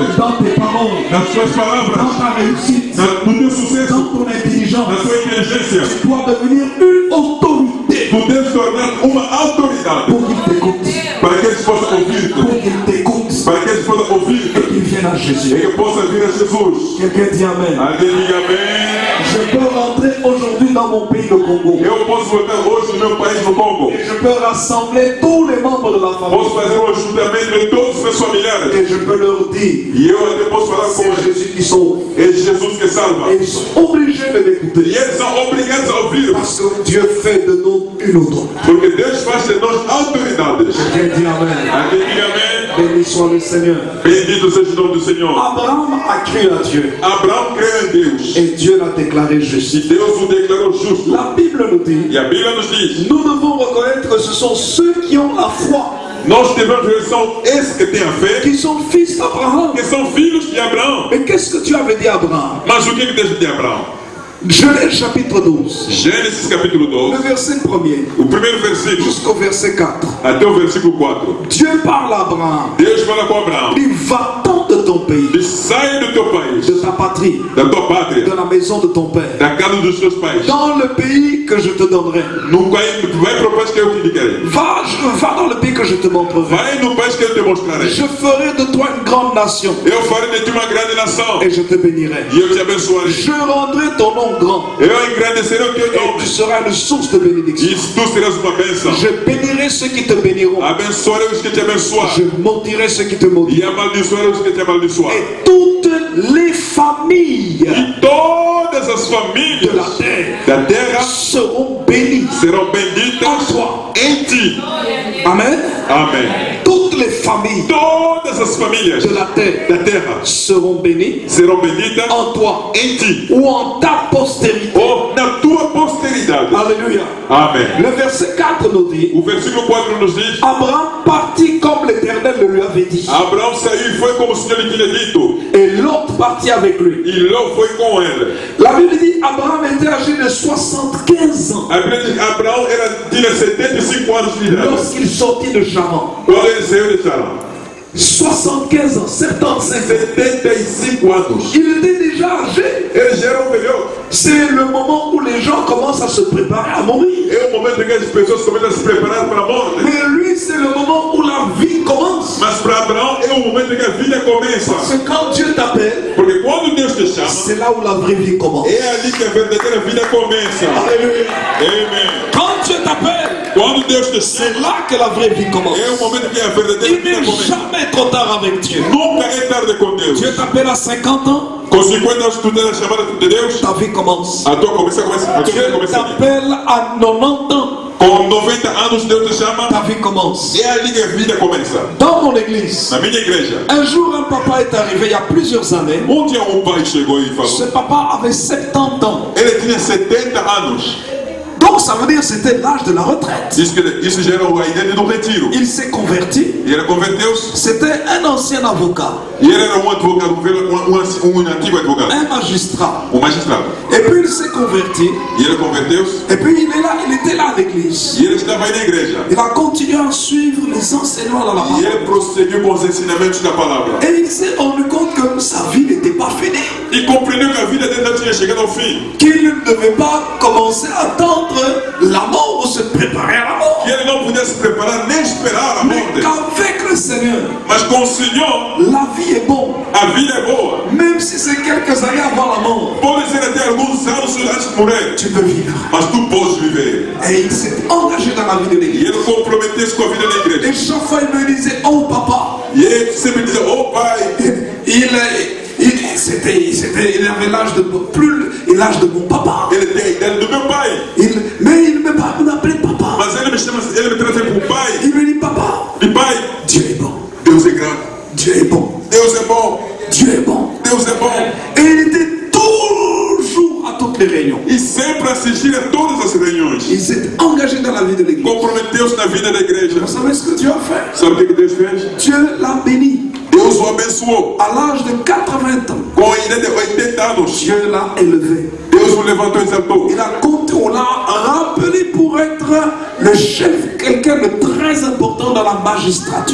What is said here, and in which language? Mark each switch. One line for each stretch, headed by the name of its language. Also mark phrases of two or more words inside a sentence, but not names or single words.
French: dans tes paroles,
Portuguese: nas suas
French: dans
Portuguese: palavras,
French: ta réussite,
Portuguese: no teu sucesso,
French: dans ton
Portuguese: na
French: intelligence.
Portuguese: tua inteligência.
French: Tu dois devenir une autorité
Portuguese: Tu deves tornar uma autoridade
French: pour qu'ils t'écoutent.
Portuguese: para que eles possam ouvir-te,
French: Pour qu'ils t'écoutent
Portuguese: para que eles possam ouvir-te
French: et qu'ils viennent à
Portuguese: e
French: Jésus.
Portuguese: que possam vir a Jesus.
French: Quelqu'un dit Amen.
Portuguese: Alguém diga amém.
French: Je peux rentrer aujourd'hui dans mon pays, le Congo.
Portuguese: Eu posso voltar hoje no meu país, no Congo.
French: Et je peux rassembler tous les membres de la
Portuguese: Posso
French: famille.
Portuguese: fazer um ajuntamento de todos os meus familiares.
French: Et je peux leur dire,
Portuguese: E eu até posso falar com
French: c'est
Portuguese: eles.
French: Jésus qui sauve.
Portuguese: É Jesus que salva.
French: Et ils sont obligés de
Portuguese: E
French: l'écouter.
Portuguese: eles são obrigados a ouvir.
French: Parce que Dieu fait de nous une autorité.
Portuguese: Porque Deus faz de nós autoridades.
French: Quelqu'un dit Amen.
Portuguese: Alguém diga amém.
French: Béni soit le Seigneur.
Portuguese: Bendito seja o nome do Senhor.
French: Abraham a cru à Dieu.
Portuguese: Abraão creu em Deus.
French: Et Dieu l'a déclaré
Portuguese: E
French: juste.
Portuguese: Deus o declarou justo.
French: La Bible nous dit,
Portuguese: E a Bíblia nos diz:
French: nous devons reconnaître que ce sont ceux qui ont la foi,
Portuguese: nós devemos ver são esses que têm a fé,
French: qui sont fils d'Abraham.
Portuguese: que são filhos de Abraão.
French: Mais qu'est-ce que Dieu avait dit à Abraham?
Portuguese: Mas o que Deus disse a Abraão?
French: Genèse chapitre 12,
Portuguese: Gênesis capítulo
French: le
Portuguese: 12,
French: verset 1er
Portuguese: o primeiro versículo,
French: jusqu'au verset 4.
Portuguese: até o versículo 4.
French: Dieu parle à Abraham.
Portuguese: Deus fala com Abraão:
French: Il va-t'en de ton pays,
Portuguese: diz, sai do teu país,
French: de ta patrie,
Portuguese: da tua pátria,
French: de la maison de ton père,
Portuguese: da casa dos teus pais,
French: dans le pays que je te donnerai.
Portuguese: no país, vai para o país que eu te indicarei.
French: Va dans le pays que je te montrerai.
Portuguese: Vai no país que eu te mostrarei.
French: Je ferai de toi une grande nation
Portuguese: Eu farei de ti uma grande nação
French: et je te bénirai.
Portuguese: e eu te abençoarei.
French: Je rendrai ton nom grand
Portuguese: Eu engrandecerei o teu
French: et
Portuguese: nome
French: tu seras une source de bénédiction.
Portuguese: e tu serás uma bênção.
French: Je bénirai ceux qui te béniront.
Portuguese: Abençoarei os que te abençoam
French: Je maudirai ceux qui te maudiront.
Portuguese: e amaldiçoarei os que te amaldiçoam.
French: Et toutes les familles
Portuguese: E todas as
French: de
Portuguese: famílias
French: la terre
Portuguese: da terra
French: seront bénies
Portuguese: serão
French: en
Portuguese: benditas
French: toi.
Portuguese: em ti.
French: Amen.
Portuguese: Amém.
French: Toutes les familles
Portuguese: Todas as famílias
French: de la terre
Portuguese: da terra
French: seront bénies
Portuguese: serão benditas
French: en toi
Portuguese: em ti
French: ou en ta postérité.
Portuguese: ou na tua posteridade.
French: Alléluia.
Portuguese: Amém.
French: Le verset 4 nous dit,
Portuguese: O versículo 4 nos diz:
French: Abraham partit comme l'Éternel le lui avait dit.
Portuguese: Abraão saiu e foi como o Senhor lhe tinha dito,
French: Et l'autre partit avec lui.
Portuguese: e Ló foi com ele.
French: La Bible dit Abraham était âgé de 75 ans
Portuguese: A Bíblia diz que Abraão tinha 75 anos de idade
French: lorsqu'il sortit de Charan.
Portuguese: quando ele saiu de Charã.
French: 75 ans, 75 ans.
Portuguese: 75 anos.
French: Il était déjà âgé.
Portuguese: Ele já era velhote.
French: C'est le moment où les gens commencent à se préparer à mourir.
Portuguese: É o momento em que as pessoas começam a se preparar para a morte.
French: Mais lui, c'est le moment où la vie commence.
Portuguese: Mas para Abraão é o momento em que a vida começa.
French: Parce que quand Dieu t'appelle,
Portuguese: Porque quando Deus te chama,
French: c'est là où la vraie vie commence.
Portuguese: é ali que a verdadeira vida começa.
French: Alléluia.
Portuguese: Amém.
French: Quand Dieu t'appelle,
Portuguese: Quando Deus te
French: c'est
Portuguese: chama,
French: là que la vraie vie commence.
Portuguese: é o momento que a verdadeira
French: Il
Portuguese: vida
French: n'est
Portuguese: começa.
French: jamais trop tard avec Dieu.
Portuguese: Nunca é tarde com Deus.
French: Dieu t'appelle à 50 ans,
Portuguese: Com 50 anos tu tens a chamada de Deus,
French: ta vie commence.
Portuguese: a tua vida começa a
French: Dieu
Portuguese: começar.
French: t'appelle à 90 ans,
Portuguese: Com 90 anos Deus te chama,
French: ta vie commence.
Portuguese: é ali que a vida começa.
French: Dans mon église,
Portuguese: Na minha igreja,
French: un jour un papa est arrivé il y a plusieurs années.
Portuguese: dia pai chegou e
French: Ce
Portuguese: falou,
French: papa avait 70 ans.
Portuguese: ele tinha 70 anos.
French: Donc ça veut dire que c'était l'âge de la retraite.
Portuguese: Isso já era a ideia do retiro.
French: Il s'est converti.
Portuguese: E ele converteu-se.
French: C'était un ancien avocat,
Portuguese: E ele era advogado, antigo advogado,
French: un magistrat.
Portuguese: magistrado.
French: Et puis il s'est converti.
Portuguese: E ele converteu-se.
French: Et puis il était là à l'église.
Portuguese: E ele estava aí na igreja.
French: Il a continué à suivre les enseignements dans la
Portuguese: E
French: parole.
Portuguese: ele prosseguiu com os ensinamentos da palavra.
French: Et il s'est rendu compte que sa vie n'était pas finie.
Portuguese: E compreendeu que a vida dele não tinha chegado ao fim.
French: Qu'il ne devait pas commencer à attendre la mort ou se préparer à la mort.
Portuguese: Que ele não podia se preparar nem esperar a
French: Mais
Portuguese: morte.
French: qu'avec le Seigneur,
Portuguese: Mas com o Senhor,
French: la vie est bonne.
Portuguese: a vida é boa.
French: Même si c'est quelques années avant la mort,
Portuguese: Pode ser até alguns anos antes de morrer.
French: tu peux vivre.
Portuguese: Mas tu podes viver.
French: Et il s'est engagé dans la vie de
Portuguese: E
French: l'église.
Portuguese: ele comprometeu-se com a vida da igreja.
French: Et chaque fois il me disait, oh papa,
Portuguese: E ele sempre dizia, oh pai,
French: il avait l'âge de l'âge de mon papa.
Portuguese: ele tem a idade do meu pai.
French: Mais il ne m'appelait papa.
Portuguese: Mas ele me trata como pai.
French: Il me dit papa,
Portuguese: E pai,
French: Dieu est bon.
Portuguese: Deus é grande.
French: Dieu est bon.
Portuguese: Deus é bom.
French: Dieu est bon.
Portuguese: Deus é bom.
French: Et il était toujours à toutes les réunions.
Portuguese: E sempre assistir a todas as reuniões.
French: Il s'est engagé dans la vie de l'église.
Portuguese: Comprometeu-se na vida da igreja.
French: Vous savez ce que Dieu a fait?
Portuguese: Sabe o que Deus fez?
French: Dieu l'a béni.
Portuguese: Deus o abençoou.
French: À l'âge de 80 ans,
Portuguese: Com a idade de 80 anos,
French: Dieu l'a élevé.
Portuguese: Deus o levantou e exaltou.
French: On l'a rappelé pour être le chef, quelqu'un de très important dans la magistrature.